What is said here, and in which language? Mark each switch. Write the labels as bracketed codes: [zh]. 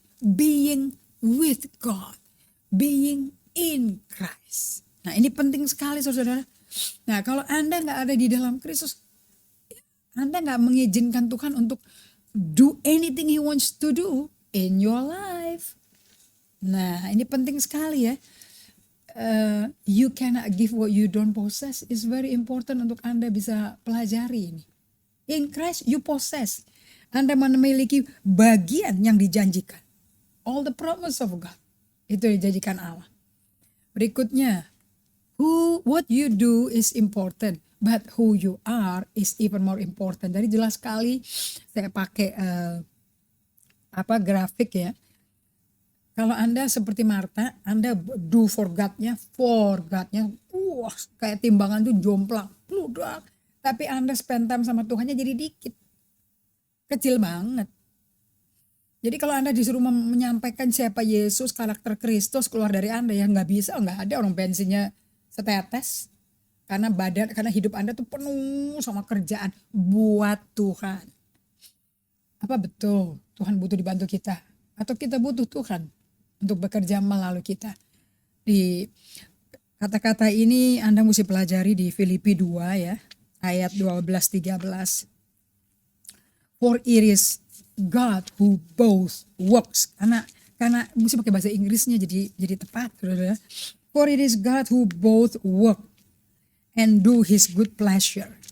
[en] Being with God. Being in Christ. [id] Nah ini penting sekali saudara. Nah kalau Anda gak ada di dalam Kristus, Anda gak mengizinkan Tuhan untuk [en] do anything He wants to do in your life. [id] Nah ini penting sekali ya. [en] You cannot give what you don't possess. It's very important [id] untuk Anda bisa pelajari ini. [en] In Christ you possess. [id] Anda memiliki bagian yang dijanjikan. [en] All the promise of God. [id] Itu dijanjikan Allah. Berikutnya, [en] what you do is important, but who you are is even more important. [id] Jadi jelas sekali saya pakai grafik ya. Kalau Anda seperti Marta, Anda [en] do for God- [id] nya, wah kayak timbangan tuh jomplang, bludak. Tapi Anda [en] spend time [id] sama Tuhannya jadi dikit, kecil banget. Jadi kalau Anda disuruh menyampaikan siapa Yesus, karakter Kristus keluar dari Anda ya nggak bisa, nggak ada orang bensinnya setetes, karena hidup Anda tuh penuh sama kerjaan buat Tuhan. Apa betul Tuhan butuh dibantu kita? Atau kita butuh Tuhan untuk bekerja melalui kita? Di kata-kata ini Anda mesti pelajari di Filipi 2 ya, ayat 12-13. [en] For it is God who both works. [id] Karena mesti pakai bahasa Inggrisnya jadi tepat, saudara. [en] For it is God who both work and do His good pleasure.